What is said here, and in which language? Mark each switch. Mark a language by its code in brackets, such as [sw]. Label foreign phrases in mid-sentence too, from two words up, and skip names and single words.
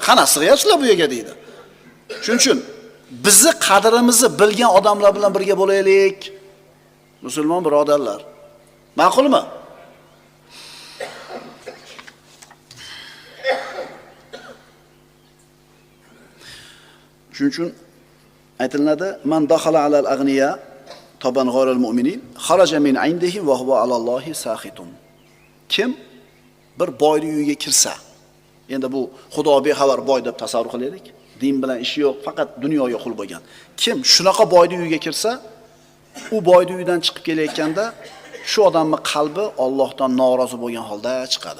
[uz] Qana sig'yapsizlar bu yerga deydi. Shuning uchun bizni qadrimizni bilgan odamlar bilan birga bo'laylik. Musulmon birodarlar. Ma'qulmi? Shuning uchun aytiladi: [ar] "من دخل على الأغنياء تابعا غير المؤمنين خرج من عندهم وهو على الله ساخط." [uz] Kim bir boyning uyiga kirsa, endi bu Xudo bexabar boy deb tasavvur qilaylik. Din bilan ishi yo'q, faqat dunyoga qul bo'lgan. Kim shunaqa boyning uyiga kirsa, u boyning uyidan chiqib kelayotganda shu odamning qalbi Allohdan norozi bo'lgan holda chiqadi.